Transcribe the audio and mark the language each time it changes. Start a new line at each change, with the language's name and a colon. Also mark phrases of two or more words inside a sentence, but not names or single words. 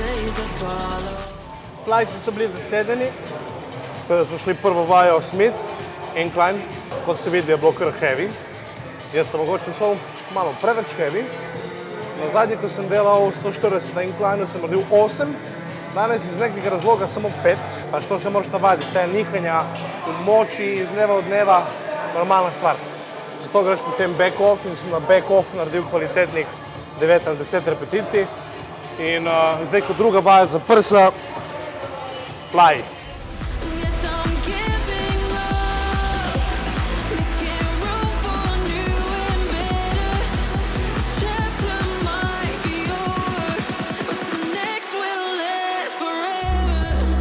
English: as I follow.
Slovenian: Flighti so bili zasedeni. Tako da smo šli prvo vajo Smith, incline, kot ste videli je bilo kar heavy. Jaz sem mogoče šel malo preveč heavy. Na zadnji, ko sem delal 140 na inclineu, sem naredil 8. Danes iz nekega razloga samo 5. Pač to se moraš navaditi, te nihanja v moči iz dneva v dneva, normalna stvar. Zato greš potem
English: back off
Slovenian: in sem na
English: back off
Slovenian: naredil kvalitetnih 9 ali 10 repeticij. In zdaj kot druga vaja za prsa, fly.
English: Yes, I'm giving up, making room for new and better. This chapter might be over, but the next will last forever.